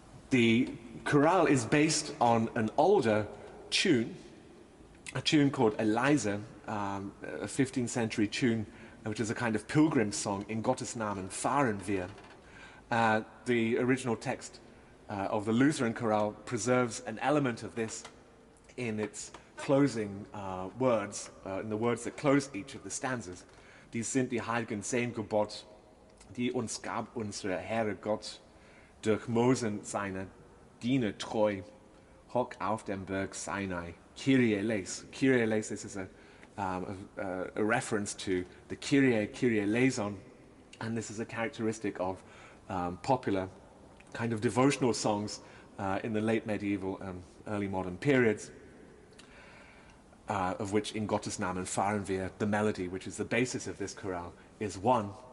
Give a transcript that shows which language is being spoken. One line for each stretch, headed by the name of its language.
English: The chorale is based on an older tune, a tune called heil'gen, a 15th century tune which is a kind of pilgrim song,
German: in Gottes Namen fahren wir.
English: The original text of the Lutheran chorale preserves an element of this in its closing words, in the words that close each of the stanzas.
German: Dies sind die heil'gen zehn Gebot, die uns gab unser Herr Gott, durch Mosen seiner Diener treu, hock auf dem Berg Sinai. Kyrie eleis.
English: Kyrie eleis, this is a reference to the Kyrie, Kyrie eleison, and this is a characteristic of popular kind of devotional songs in the late medieval and early modern periods, of which
German: in Gottes Namen fahren wir,
English: the melody, which is the basis of this chorale, is one.